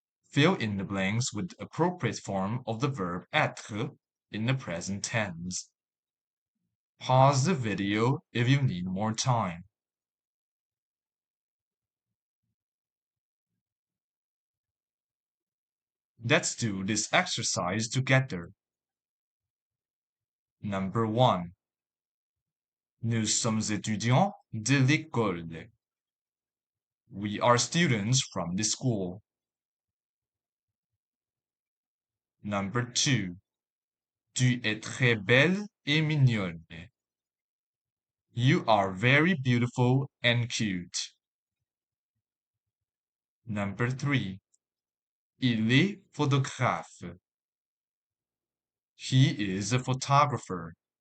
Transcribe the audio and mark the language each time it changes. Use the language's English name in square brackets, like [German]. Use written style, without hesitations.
[English] Fill in the blanks with the appropriate form of the verb être in the present tense. Pause the video if you need more time. Let's do this exercise together. Number 1. [French] Nous sommes étudiants de l'école. [English] We are students from the school. Number 2. [French] Tu es très belle et mignonne. [English] You are very beautiful and cute. Number 3. [French] Il est photographe. [English] He is a photographer.